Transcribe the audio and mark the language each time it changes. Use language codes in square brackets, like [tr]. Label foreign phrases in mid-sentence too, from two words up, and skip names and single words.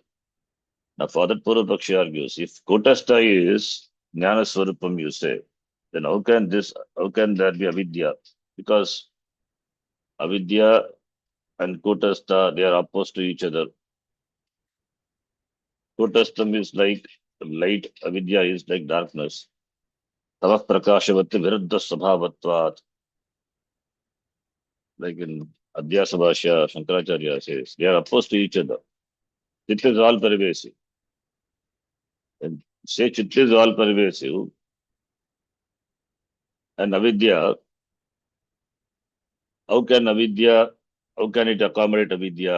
[en] Now, Father Purvapakshi argues, if Kutastha is [sa] ज्ञान स्वरूपम्, [en] you say, then how can there be avidya? Because avidya and Kutastha, they are opposed to each other. Kutastham is like light, avidya is like darkness. [sa] तवः प्रकाशवति विरुद्ध सभावत्वात्. [en] Like in Adhyasa Bhashya, Shankaracharya says, they are opposed to each other. Chitta is all pervasive. And say Chitta is all pervasive, and avidya, how can it accommodate avidya?